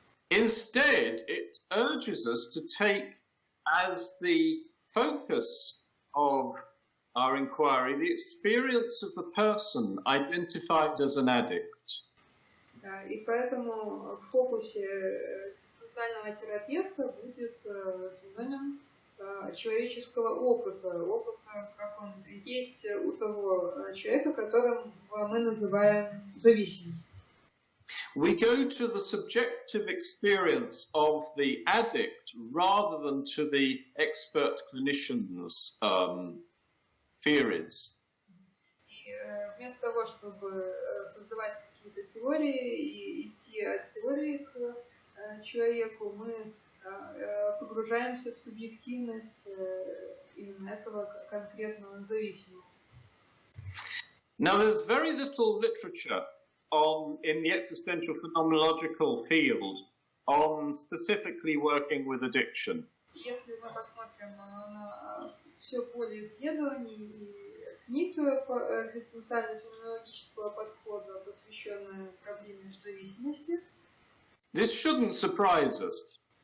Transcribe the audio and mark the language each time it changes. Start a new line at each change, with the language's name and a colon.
English: Instead, it urges us to take as the focus of our inquiry the experience of the person identified as an addict.
Russian: И поэтому в фокусе экзистенциального терапевта будет феномен человеческого опыта, как он есть у того человека, которым мы называем зависимым.
English: We go to the subjective experience of the addict rather than to the expert clinician's theories.
Russian: И вместо того, чтобы создавать какие-то теории и идти от теории к человеку, мы погружаемся в субъективность именно этого конкретного зависимого.
English: Now, there's very little literature in the existential phenomenological field on specifically working with addiction.
Russian: Если мы посмотрим на все поле исследований и книг по экзистенциально-феноменологического подхода, посвященные проблеме зависимости,
English: this shouldn't surprise us.